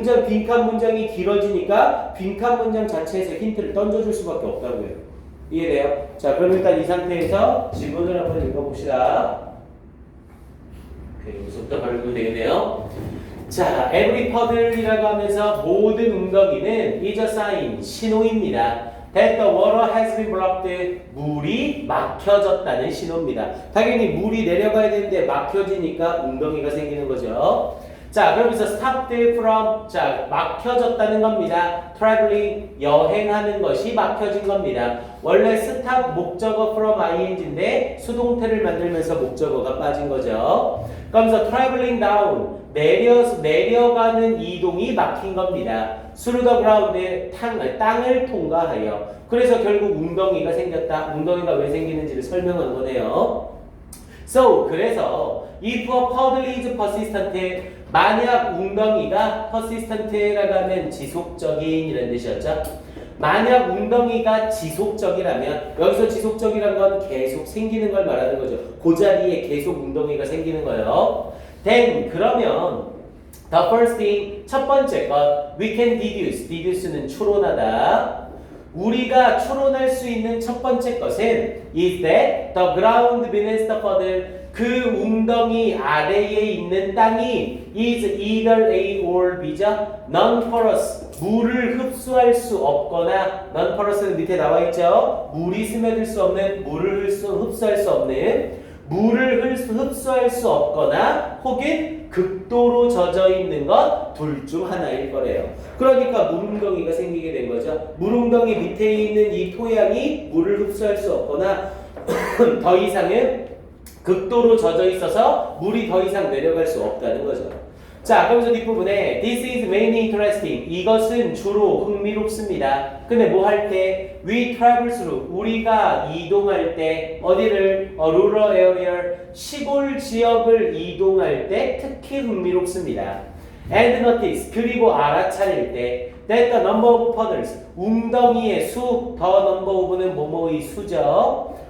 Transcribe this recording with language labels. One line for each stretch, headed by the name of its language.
Korean: 빈칸 문장이 길어지니까 빈칸 문장 자체에서 힌트를 던져줄 수밖에 없다고요. 이해돼요? 자, 그럼 일단 이 상태에서 지문을 한번 읽어봅시다. 여기서부터 바로 읽으면 되겠네요. 자,
English: every puddle
Korean: 이라고 하면서 모든 웅덩이는
English: is a sign,
Korean: 신호입니다.
English: that the water has been blocked,
Korean: 물이 막혀졌다는 신호입니다. 당연히 물이 내려가야 되는데 막혀지니까 웅덩이가 생기는 거죠. 자, 그러면서
English: stopped from,
Korean: 자, 막혀졌다는 겁니다. traveling, 여행하는 것이 막혀진 겁니다. 원래 stop 목적어 from ing인데 수동태를 만들면서 목적어가 빠진 거죠. 그러면서
English: traveling down,
Korean: 내려가는 이동이 막힌 겁니다.
English: through the ground,
Korean: 땅을 통과하여. 그래서 결국 웅덩이가 생겼다. 웅덩이가 왜 생기는지를 설명한 거네요. So, 그래서
English: if a puddle is persistent,
Korean: 만약 웅덩이가 persistent라고 하면 지속적인 이라는 뜻이었죠. 만약 웅덩이가 지속적이라면, 여기서 지속적이라는 건 계속 생기는 걸 말하는 거죠. 그 자리에 계속 웅덩이가 생기는 거예요. Then, 그러면
English: the first thing,
Korean: 첫 번째 것,
English: we can deduce
Korean: 는 추론하다. 우리가 추론할 수 있는 첫 번째 것은
English: is that the ground beneath the puddle,
Korean: 그 웅덩이 아래에 있는 땅이
English: is either A or B
Korean: 죠. non-porous, 물을 흡수할 수 없거나, non-porous는 밑에 나와 있죠. 물이 스며들 수 없는, 물을 흡수할 수 없는, 물을 흡수할 수 없거나 혹은 극도로 젖어 있는 것 둘 중 하나일 거래요. 그러니까 물웅덩이가 생기게 된 거죠. 물웅덩이 밑에 있는 이 토양이 물을 흡수할 수 없거나 더 이상은 극도로 젖어 있어서 물이 더 이상 내려갈 수 없다는 거죠. 자, 그러면서 뒷부분에
English: This is mainly interesting.
Korean: 이것은 주로 흥미롭습니다. 근데 뭐 할 때?
English: We travel through.
Korean: 우리가 이동할 때 어디를?
English: rural area,
Korean: 시골 지역을 이동할 때 특히 흥미롭습니다.
English: And notice,
Korean: 그리고 알아차릴 때
English: that the number of puddles,
Korean: 웅덩이의 수,
English: the number of
Korean: 는 뭐뭐의 수죠.